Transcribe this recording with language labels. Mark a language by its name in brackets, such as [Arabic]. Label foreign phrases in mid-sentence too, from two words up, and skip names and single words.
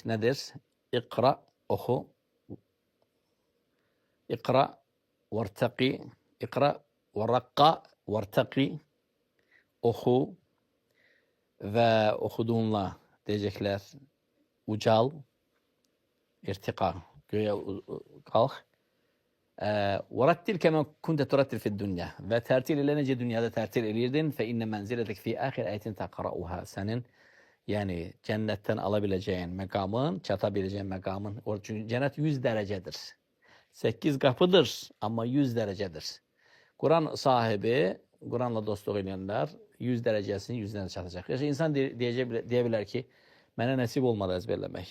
[Azerbaijani] Nədir? İqra, oxu. [Arabic] اقرأ وارتق. اقرأ وارق وارتق. [Azerbaijani] Oxu və oxuduğunla Deyəcəklər, ucal, irtiqa, göyə qalx. [Arabic] وَرَتِّلْ كَمَا كُنْتَ تُرَتِّلْ فِي الدُّنْيَا [Azerbaijani] Və tərtil elə necə dünyada tərtil edirdin. [Arabic] فَإِنَّ مَنْزِلَتَكَ فِي آخِرِ آيَةٍ تَقْرَؤُهَا [Azerbaijani] Sənin, yəni cənnətdən ala biləcəyin məqamın, çata biləcəyin məqamın. Çünki cənnət 100 dərəcədir. 8 qapıdır, amma 100 dərəcədir. Quran sahibi, Quranla dostluq edənlər 100 dərəcəsinin 100-dən çatacaq. Yəni, insan deyə bilər ki, mənə nəsib olmadı əzbərləmək.